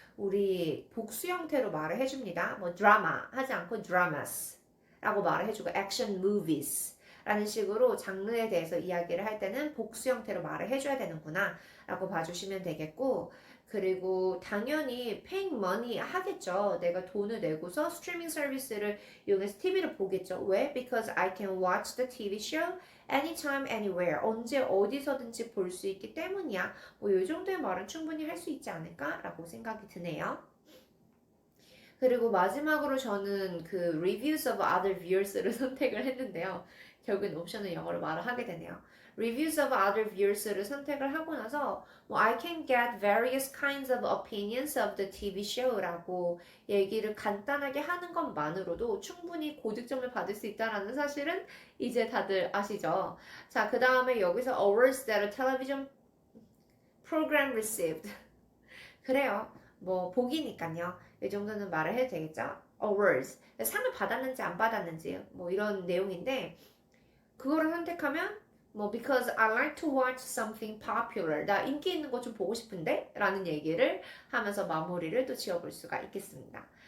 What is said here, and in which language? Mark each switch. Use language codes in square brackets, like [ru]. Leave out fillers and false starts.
[ko] 우리 복수 형태로 말을 해줍니다. 뭐 드라마 하지 않고 dramas 라고 말을 해주고 action movies 라는 식으로 장르에 대해서 이야기를 할 때는 복수 형태로 말을 해줘야 되는구나 라고 봐주시면 되겠고 그리고 당연히 paying money 하겠죠. 내가 돈을 내고서 스트리밍 서비스를 이용해서 TV를 보겠죠. 왜? [en] Because I can watch the TV show anytime, anywhere. [ko] 언제 어디서든지 볼 수 있기 때문이야. 뭐 이 정도의 말은 충분히 할 수 있지 않을까라고 생각이 드네요. 그리고 마지막으로 저는 그 reviews of other viewers 를 선택을 했는데요. 결국엔 옵션을 영어로 말을 하게 되네요. Reviews of other viewers 를 선택을 하고 나서 뭐 I can get various kinds of opinions of the TV show 라고 얘기를 간단하게 하는 것만으로도 충분히 고득점을 받을 수 있다는 사실은 이제 다들 아시죠? [en] 자, 그 다음에 여기서 awards that a television program received. [ko] 그래요. 뭐 복이니까요. 이 정도는 말을 해도 되겠죠? awards. 상을 받았는지 안 받았는지 뭐 이런 내용인데 그거를 선택하면 뭐 because I like to watch something popular. 나 인기 있는 거 좀 보고 싶은데? 라는 얘기를 하면서 마무리를 또 지어볼 수가 있겠습니다.